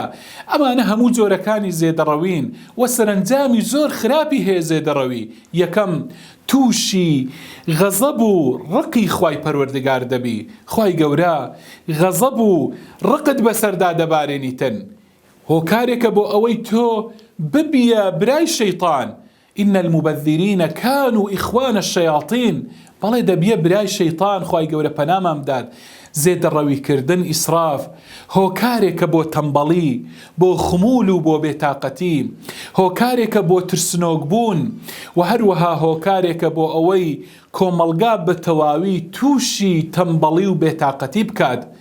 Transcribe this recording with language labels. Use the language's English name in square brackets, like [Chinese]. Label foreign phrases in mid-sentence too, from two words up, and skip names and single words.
[Central Kurdish] ئەمانە هەموو جۆرەکانی زێدەڕەوین و سەرنجامی زۆر خراپی هەیە زێدەڕەوی. یەکەم تووشی غەزەب و ڕقی خوای پەروەردگار دەبی. خوای گەورە غەزەب و ڕقت بەسەردا دەبارێنیتن. هۆکارێکە بۆ ئەوەی تۆ ببیە برای شەیطان. [Arabic] إن المبذرين كانوا إخوان الشياطين. [Central Kurdish] بەڵێ دەبیە برای شەیطان. خوای گەورە پەنامان بدات. زێدەڕەویکردن ئیسراف هۆکارێکە بۆ تەمبەڵی، بۆ خمول و بۆ بێتاقەتی، هۆکارێکە بۆ ترسنۆک بوون و هەروەها هۆکارێکە بۆ ئەوەی کۆمەڵگا بە تەواوی تووشی تەمبەڵی و بێتاقەتی بکات.